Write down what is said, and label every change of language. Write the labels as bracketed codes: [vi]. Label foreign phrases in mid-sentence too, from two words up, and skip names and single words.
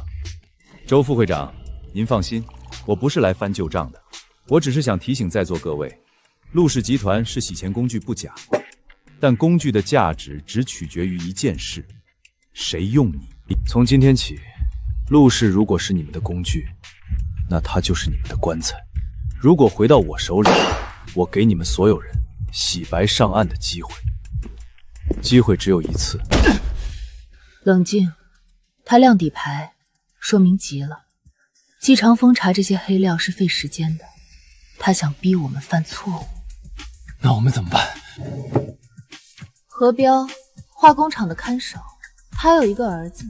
[zh] 周副会长，您放心，我不是来翻旧账的，我只是想提醒在座各位，陆氏集团是洗钱工具不假，但工具的价值只取決於一件事，誰用你。從今天起，陸氏如果是你們的工具，那它就是你們的棺材。如果回到我手裡，我給你們所有人洗白上岸的機會，機會只有一次。冷靜，他亮底牌，說明急了。季長風查這些黑料是費時間的，他想逼我們犯錯誤。那我們怎麼辦？何彪，化工廠的看守，他有一個兒子。